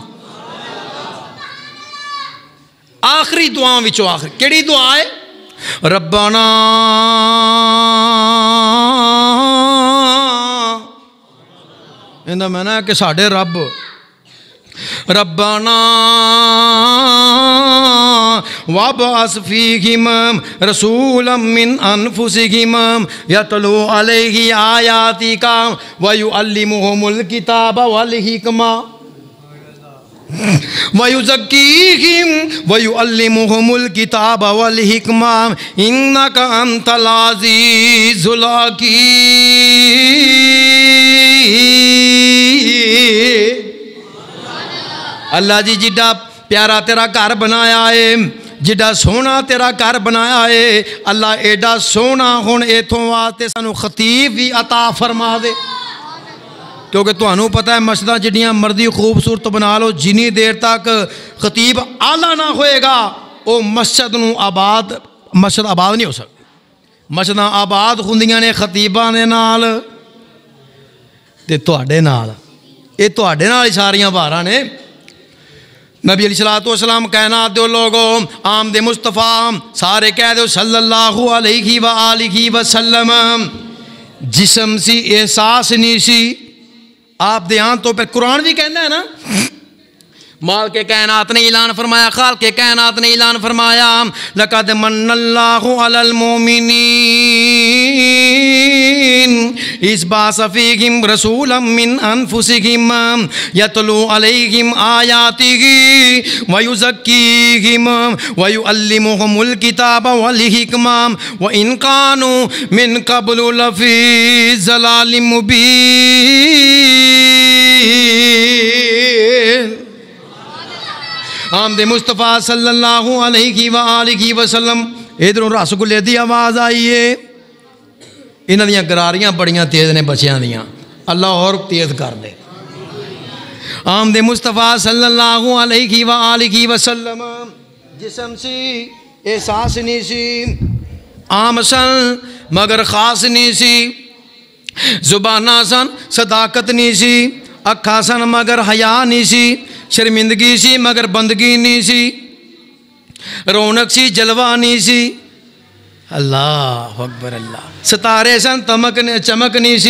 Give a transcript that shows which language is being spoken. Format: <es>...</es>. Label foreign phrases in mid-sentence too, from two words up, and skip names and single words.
<pa>آخری دعا وچوں آخری کیڑی دعا ہے؟ ربنا میں نا کہ ساڈے رب ربنا</pa> <ar>وابعث فیہم رسولا من انفسہم یتلو علیہ آیاتک ویعلمہم الکتاب والحکمہ وَيُزَكِّيهِمْ وَيُعَلِّمُهُمُ الْكِتَابَ وَالْحِكْمَةَ إِنَّكَ أَنْتَ الْعَزِيزُ الْحَكِيمُ۔</ar> <pa>اللہ جی جڈا پیارا تیرا گھر بنایا ہے، جڈا سونا تیرا گھر بنایا ہے، اللہ ایڈا سونا ہن ایتھوں واسطے سانو خطیب بھی عطا فرما دے،</pa> <ur>کیونکہ تمہیں پتہ ہے</ur> <pa>مسجداں جڑیاں مرضی خوبصورت بنا لو، جنی دیر تک خطیب اعلیٰ نہ ہوئے گا</pa> <ur>وہ مسجد آباد نہیں ہو سکتی۔</ur> <pa>مسجداں آباد ہوندیاں نے خطیباں دے نال تے تواڈے نال، یہ تواڈے نال ہی ساریاں بہاراں نے۔ نبی علیہ السلام کائنات دے لوگوں آمد مصطفیٰ سارے کہہ دو</pa> <ar>صلی اللہ علیہ وآلہ وسلم،</ar> <pa>جسم سی احساس نہیں سی آپ دیان تو پھر قرآن بھی کہنا ہے نا، مال کے کائنات نے اعلان فرمایا، خال کے کائنات نے اعلان فرمایا</pa> <ar>لقد من اللہ علی المومنین اذ بعث فیہم رسولا من انفسہم یتلو علیہم آیاتہ ویزکیہم ویعلمہم الکتاب والحکمہ وإن کانوا من قبل لفی ضلال مبین۔</ar> <pa>آمد مصطفیٰ</pa> <ar>صلی اللہ علیہ وآلہ وسلم</ar> <pa>ادھروں رس گلے دی آواز آئیے، انہاں دیاں گراریاں بڑیاں تیز نے بچیاں دیاں، اللہ اور تیز کر دے۔ آمد مصطفیٰ</pa> <ar>صلی اللہ علیہ وآلہ وسلم</ar> <pa>جسم سی احساس نہیں سی، عام سن مگر خاص نہیں سی، زبانہ سن صداقت نہیں سی، اکھا سن مگر حیا نہیں سی، شرمندگی سی مگر بندگی نہیں سی، رونق سی جلوہ نہیں سی،</pa> <ar>اللہ اکبر اللہ،</ar> <pa>ستارے سن چمک نہیں سی۔</pa>